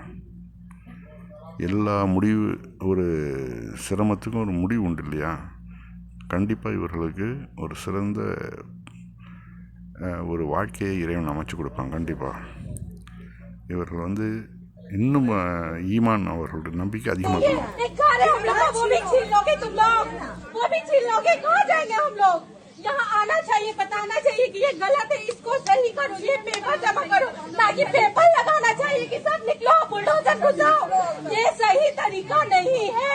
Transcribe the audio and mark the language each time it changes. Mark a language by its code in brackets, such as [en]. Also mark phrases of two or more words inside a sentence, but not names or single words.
[ta] எல்லா ஒரு சிரமத்துக்கும் ஒரு முடிவு உண்டு இல்லையா? கண்டிப்பாக இவர்களுக்கு ஒரு சிறந்த ஒரு வாழ்க்கையை இறைவன் அமைச்சு கொடுப்பாங்க. கண்டிப்பாக இவர்கள் இன்னும் ஈமான், அவர்களுடைய நம்பிக்கை அதிகமாக [hi] यहाँ आना चाहिए, बताना चाहिए कि ये गलत है, इसको सही करो, ये पेपर जमा करो, ताकि पेपर लगाना चाहिए कि सब निकलो, बुलडोजर घुसाओ। ये सही तरीका नहीं है।